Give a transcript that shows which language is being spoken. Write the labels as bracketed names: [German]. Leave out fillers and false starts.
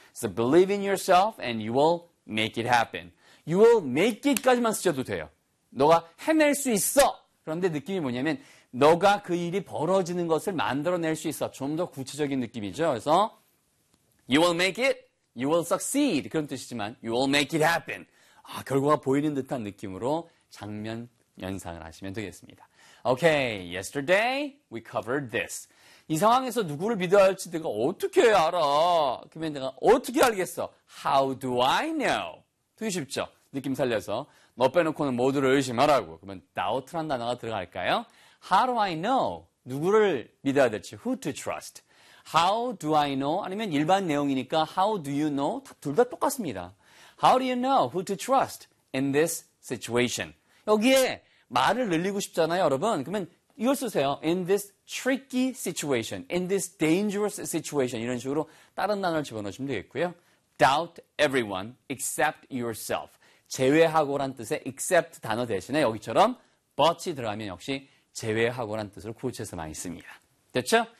[English] So believe in yourself and you will make it happen. You will make it [Korean] 까지만 쓰셔도 돼요. 너가 해낼 수 있어. 그런데 느낌이 뭐냐면 너가 그 일이 벌어지는 것을 만들어낼 수 있어. 좀 더 구체적인 느낌이죠. 그래서 [English] you will make it, you will succeed [Korean] 그런 뜻이지만 [English] you will make it happen. [Korean] 아, 결과가 보이는 듯한 느낌으로 장면 연상을 하시면 되겠습니다. [English] Okay, yesterday we covered this. [Korean] 이 상황에서 누구를 믿어야 할지 내가 어떻게 알아? 그러면 내가 어떻게 알겠어? [English] How do I know? [Korean] 되게 쉽죠? 느낌 살려서 너 빼놓고는 모두를 의심하라고. 그러면 doubt란 단어가 들어갈까요? [English] How do I know? [Korean] 누구를 믿어야 될지. [English] Who to trust? How do I know? [Korean] 아니면 일반 내용이니까 [English] How do you know? [Korean] 둘 다 똑같습니다. [English] How do you know who to trust in this situation? [Korean] 여기에 말을 늘리고 싶잖아요, 여러분. 그러면 이걸 쓰세요. [English] In this tricky situation, in this dangerous situation [Korean] 이런 식으로 다른 단어를 집어넣으시면 되겠고요. [English] Doubt everyone except yourself. [Korean] 제외하고란 뜻의 except 단어 대신에 여기처럼 but이 들어가면 역시 제외하고란 뜻으로 구체해서 많이 씁니다. 됐죠?